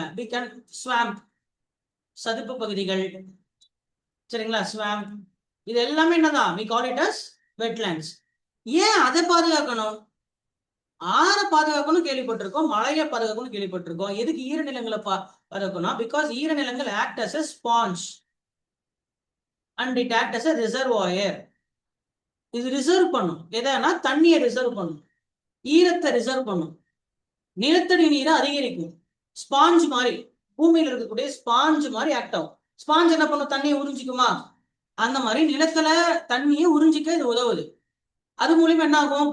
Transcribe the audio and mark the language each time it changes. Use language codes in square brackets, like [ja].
[en] we can swamp, [ta] சதுப்பு பகுதிகள், சரிங்களா? ஸ்வாம்ப், இது எல்லாமே என்னதான்? [en] we call it as wetlands. [ta] ஏன் அதை பாதுகாக்கணும்? ஆற பாதுகாக்கணும் கேள்விப்பட்டிருக்கோம், மழையை பாதுகாக்கணும் கேள்விப்பட்டிருக்கோம். எதுக்கு ஈரநிலங்களை பாதுகாக்கணும்? [en] because [ta] ஈரநிலங்கள் [en] Act as a sponge and it act as a reservoir. [ta] இது ரிசர்வ் பண்ணும். எதனா? தண்ணியை ரிசர்வ் பண்ணும், ஈரத்தை ரிசர்வ் பண்ணும், நிலத்தடி நீரை அதிகரிக்கும். ஸ்பாஞ்ச் மாதிரி, பூமியில இருக்கக்கூடிய ஸ்பாஞ்ச் மாதிரி ஆக்ட் ஆகும். ஸ்பாஞ்ச் என்ன பண்ணும்? தண்ணியை உறிஞ்சிக்குமா? அந்த மாதிரி நிலத்துல தண்ணியை உறிஞ்சிக்க இது உதவுது. அது மூலியமா என்ன ஆகும்?